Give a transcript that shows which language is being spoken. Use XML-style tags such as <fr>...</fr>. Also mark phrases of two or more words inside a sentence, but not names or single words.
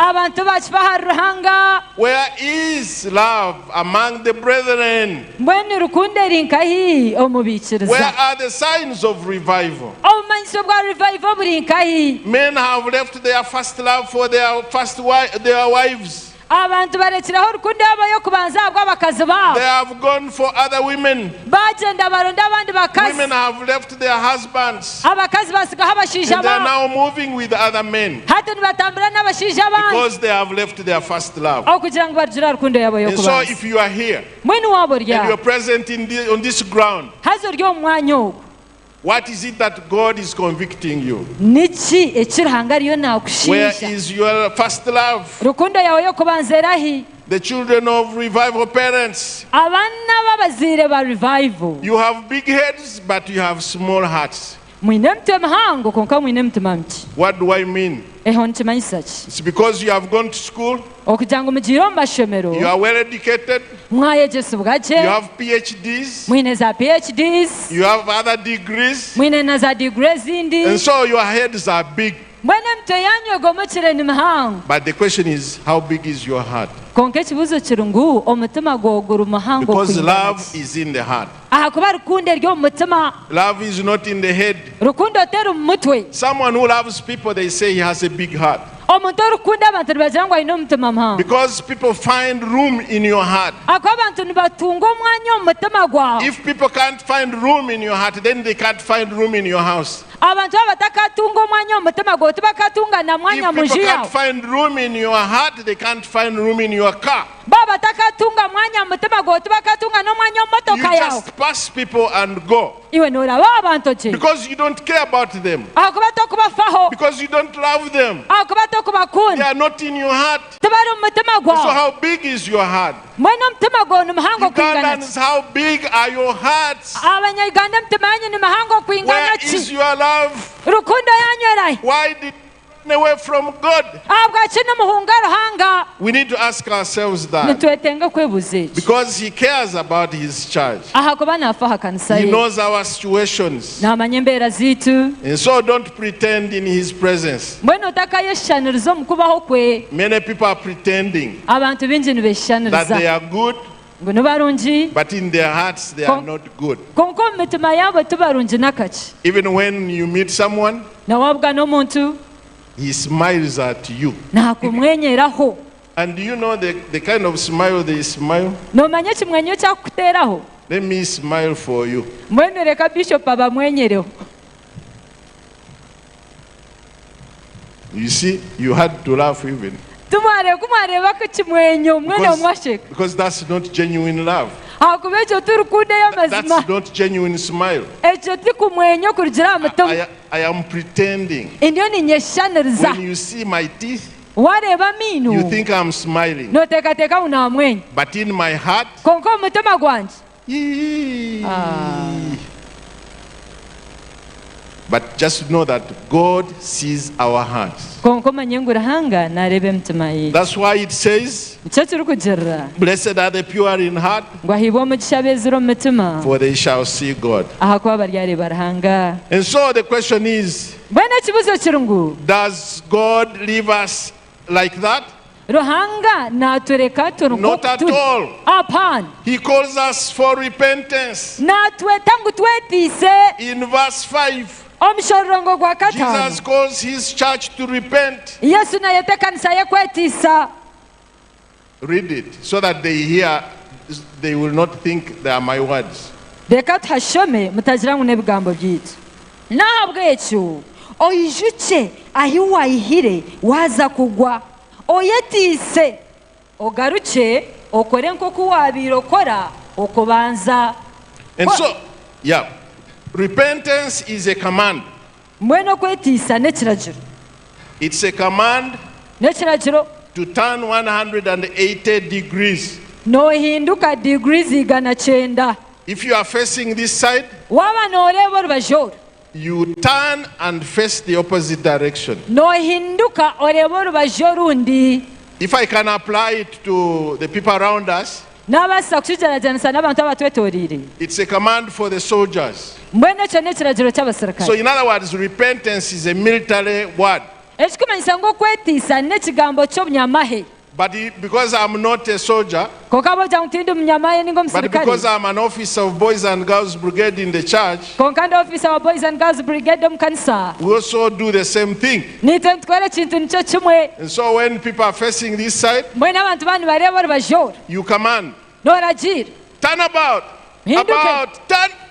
<en>Where is love among the brethren? Where are the signs of revival? Men have left their first love for their wives.</en> <nyn>abantu barekeraho urukundo yabo yo kubanza rw'abakazi babo.</nyn> <en>They have gone for other women.</en> <nyn>Bagenda baronda abandi bakazi.</nyn> <en>Women have left their husbands.</en> <nyn>Abakazi basigaho abashija</nyn> <en>And they are</en> <nyn>babo.</nyn> <en>now moving with other men.</en> <nyn>Hati nibatambula n'abashija bandi.</nyn> <en>Because they have left their first love.</en> <nyn>Okugira ngo barjura urukundo yabo yo</nyn> <en>And so</en> <nyn>kubanza.</nyn> <en>if you are here</en> <nyn>Mwene wabo</nyn> <en>and you are</en> <nyn>rya.</nyn> <en>present on this ground,</en> <nyn>Hazo ryo mwanya ugu.</nyn> <en>what is it that God is convicting you?</en> <nyn>Niki ekirahanga riyo</nyn> <en>Where</en> <nyn>nakushisha.</nyn> <en>is your first love?</en> <nyn>Rukundo yawe yo kubanza erahi.</nyn> <en>The children of revival parents.</en> <nyn>Abana b'abazire ba revival.</nyn> <en>You have big heads, but you have small hearts.</en> <nyn>Mwine mutwe muhango konka mwine mutima muki.</nyn> <en>What do I mean?</en> <nyn>Eho nikimanyisa ki?</nyn> <en>It's because you have gone to school,</en> <nyn>Okugira ngo mugire mu mashomero.</nyn> <en>you are well educated,</en> <nyn>Mwayegesebwa</nyn> <en>you</en> <nyn>gye.</nyn> <en>have PhDs,</en> <nyn>Mwine za PhDs.</nyn> <en>you have other degrees,</en> <nyn>Mwine na za degree zindi.</nyn> <en>and so your heads are big.</en> <nyn>Mwene mutwe yanyu ogomukire ni muhango.</nyn> <en>But the question is, how big is your heart?</en> <nyn>Konka ekibuzo kiri ngu omutima gwogura muhango</nyn> <en>Because</en> <nyn>kwingana</nyn> <en>love</en> <nyn>ki?</nyn> <en>is in the heart.</en> <nyn>Aha kuba rukundo ryo mu mutima.</nyn> <en>Love is not in the head.</en> <nyn>Rukundo teri mu mutwe.</nyn> <en>Someone who loves people, they say he has a big heart.</en> <nyn>Omuntu orukunda abantu nibagira ngu ayine omutima muhango.</nyn> <en>Because people find room in your heart.</en> <nyn>Akuba abantu nibatunga omwanya omu mutima gwawe.</nyn> <en>If people can't find room in your heart, then they can't find room in your house.</en> <nyn>Abantu abatakatunga omwanya omu mutima gwawe tibakatunga na</nyn> <en>If</en> <nyn>mwanya mu</nyn> <en>people</en> <nyn>nju</nyn> <en>can't</en> <nyn>yawe.</nyn> <en>find room in your heart, they can't find room in your car.</en> <nyn>Baba batakatunga mwanya mu mutima gwawe tibakatunga n'omwanya omu</nyn> <en>You</en> <nyn>motoka yawe.</nyn> <en>just pass people and go.</en> <nyn>Iwe noraba abantu ki?</nyn> <en>Because you don't care about them.</en> <nyn>Akuba tokubafaho.</nyn> <en>Because you don't love them.</en> <nyn>Akuba</nyn> <en>They</en> <nyn>tokubakunda.</nyn> <en>are not in your heart.</en> <nyn>Tibari omu mutima</nyn> <en>So</en> <nyn>gwawe.</nyn> <en>how big is your heart?</en> <nyn>Mwene omutima gwawe ni muhango kwingana ki?</nyn> <en>Ugandans, how big are your hearts?</en> <nyn>Abanyayuganda emitima yanyu ni muhango kwingana</nyn> <en>Where</en> <nyn>ki?</nyn> <en>is your love?</en> <nyn>Rukundo yanyu erahi.</nyn> <en>Why did you run away from God?</en> <nyn>Abwaki nimuhunga ruhanga.</nyn> <en>We need to ask ourselves that.</en> <nyn>Nitwetenga kwebuza eki.</nyn> <en>Because He cares about His church.</en> <nyn>Aha kuba nafaha kanisa</nyn> <en>He</en> <nyn>ye.</nyn> <en>knows our situations.</en> <nyn>Namanya embeera ziitu.</nyn> <en>And so don't pretend in His presence.</en> <nyn>Mbwenu otakayeshaniriza omu kubaho kwe.</nyn> <en>Many people are pretending</en> <nyn>Abantu bingi</nyn> <en>that they</en> <nyn>nibeshaniriza.</nyn> <en>are good,</en> <nyn>Ngo nibarungi.</nyn> <en>but in their hearts they are not good.</en> <nyn>Konka omu mitima yaabo tibarungi nakaki.</nyn> <en>Even when you meet someone,</en> <nyn>Nawabwa n'omuntu</nyn> <en>he smiles at you.</en> <nyn>nakumwenyeraho.</nyn> <en>And do you know the kind of smile they smile?</en> <nyn>Nomanya ekimwenyo kyakuteeraho.</nyn> <en>Let me smile for you.</en> <nyn>Mbwenu leka Bishop abamwenyereho.</nyn> <en>You see, you had to laugh even.</en> <nyn>Kumwarebako ekimwenyo mwene omwasheka.</nyn> <en>Because that's not genuine love.</en> <nyn>Hakuba ekyo turukundeyo</nyn> <en>That's</en> <nyn>amazima.</nyn> <en>not genuine smile.</en> <nyn>Ekyo tikumwenyo kurugira aha mutima.</nyn> <en>I am pretending.</en> <nyn>Ndiyo ninyeshaniriza.</nyn> <en>When you see my teeth,</en> <nyn>Wareeba</nyn> <en>you</en> <nyn>miinu.</nyn> <en>think I'm smiling.</en> <nyn>Noteekateeka unaamwenya.</nyn> <en>But in my heart,</en> <nyn>Konka omu mutima gwange.</nyn> <en>but just know that God sees our hearts.</en> <nyn>Konka omanye ngu ruhanga naareeba emitima yaitu.</nyn> <en>That's why it says,</en> <nyn>Nikyo turikugirira.</nyn> <en>blessed are the pure in heart,</en> <nyn>Ngu ahiibwe omugisha beezire omu mitima.</nyn> <en>for they shall see God.</en> <nyn>Ahakuba baryareeba ruhanga.</nyn> <en>And so the question is,</en> <nyn>Mbwenu ekibuzo kiri ngu</nyn> <en>does God leave us like that?</en> <nyn>ruhanga naatureka turi</nyn> <en>Not at all.</en> <nyn>Apana.</nyn> <en>He calls us for repentance.</en> <nyn>Naatweta ngu twetiise</nyn> <en>In verse 5,</en> <nyn>omushororongo gwa</nyn> <en>Jesus</en> <nyn>kataano.</nyn> <en>calls his church to repent.</en> <nyn>Yesu nayeta ekanisa ye kwetiisa.</nyn> <en>Read it so that they hear, they will not think they are my words.</en> <nyn>Leka tuhashome mutagira ngu n'ebigambo byaitu. Nahabwekyo oyijuke ahi wayihire waza kugwa. Oyetiise ogaruke okore nk'oku wabiire okora okubanza.</nyn> <en>And so, yeah, repentance is a command.</en> <nyn>Mbwenu okwetiisa n'ekiragiro.</nyn> <en>It's a command</en> <nyn>N'ekiragiro</nyn> <en>to turn 180 degrees.</en> <nyn>noohinduka degrees 180.</nyn> <en>If you are facing this side,</en> <nyn>Waba nooreeba orubaju oru.</nyn> <en>you turn and face the opposite direction.</en> <nyn>Noohinduka oreeba orubaju orundi.</nyn> <en>If I can apply it to the people around us,</en> <nyn>N'abaasa kukigeraganisa n'abantu abatwetooriire.</nyn> <en>it's a command for the soldiers.</en> <nyn>Mbwenu ekyo n'ekiragiro</nyn> <en>So</en> <nyn>ky'abasirikale.</nyn> <en>in other words, repentance is a military word.</en> <nyn>Ekikumanyisa ngu okwetiisa n'ekigambo ky'obunyamahe.</nyn> <en>But because I'm not a soldier, but because I'm an officer of Boys and Girls Brigade in the church, we also do the same thing. And so when people are facing this side, you command, turn about, turn.</en>